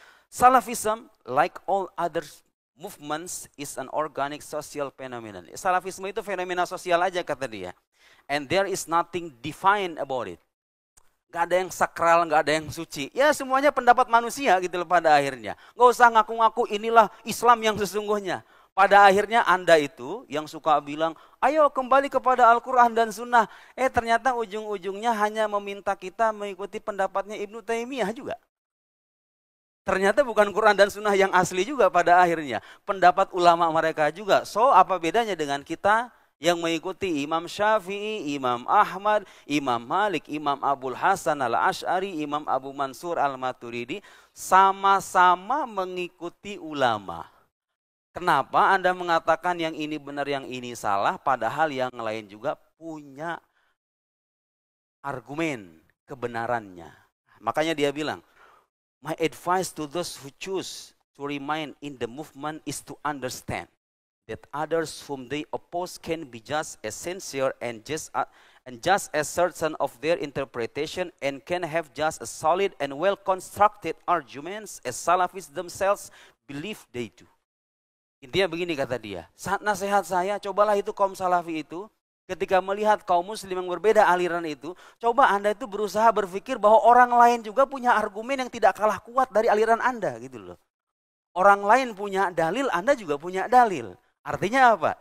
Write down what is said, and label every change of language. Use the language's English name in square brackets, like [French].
[English] Salafism, like all other movements, is an organic social phenomenon. [Indonesian] Salafisme itu fenomena sosial aja kata dia. [English] And there is nothing defined about it. [Indonesian] Gak ada yang sakral, gak ada yang suci. Ya semuanya pendapat manusia gitu loh pada akhirnya. Gak usah ngaku-ngaku inilah Islam yang sesungguhnya. Pada akhirnya Anda itu yang suka bilang, ayo kembali kepada Al-Quran dan Sunnah. Ternyata ujung-ujungnya hanya meminta kita mengikuti pendapatnya Ibnu Taimiyah juga. Ternyata bukan Quran dan Sunnah yang asli juga pada akhirnya. Pendapat ulama mereka juga. So apa bedanya dengan kita yang mengikuti Imam Syafi'i, Imam Ahmad, Imam Malik, Imam Abul Hasan al-Ash'ari, Imam Abu Mansur al-Maturidi. Sama-sama mengikuti ulama. Kenapa Anda mengatakan yang ini benar, yang ini salah, padahal yang lain juga punya argumen kebenarannya. Makanya dia bilang, [English] my advice to those who choose to remain in the movement is to understand that others whom they oppose can be just as sincere and just as certain of their interpretation and can have just as solid and well-constructed arguments as Salafis themselves believe they do. [Indonesian] Intinya begini kata dia, nasihat saya, cobalah itu kaum Salafi itu, ketika melihat kaum muslim yang berbeda aliran itu, coba Anda itu berusaha berpikir bahwa orang lain juga punya argumen yang tidak kalah kuat dari aliran Anda gitu loh. Orang lain punya dalil, Anda juga punya dalil. Artinya apa?